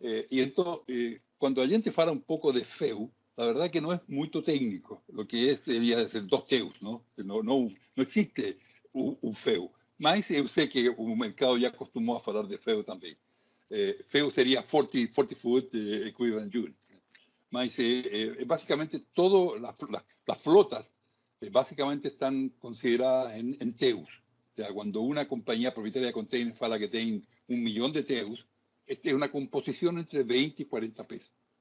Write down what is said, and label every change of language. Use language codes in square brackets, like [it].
[es] Y entonces, cuando la gente fala un poco de FEU, la verdad que no es muy técnico. Lo que es debería ser dos TEUs, ¿no? No existe un FEU. [pt] Mas eu sei que o mercado já acostumou a falar de FEU também. FEU seria 40 foot equivalent unit. [es] Mas básicamente todas las flotas básicamente están consideradas en TEUs. O sea, cuando una compañía propietaria de containers fala que tiene 1 millón de TEUs, esta es una composición entre 20 y 40 pesos.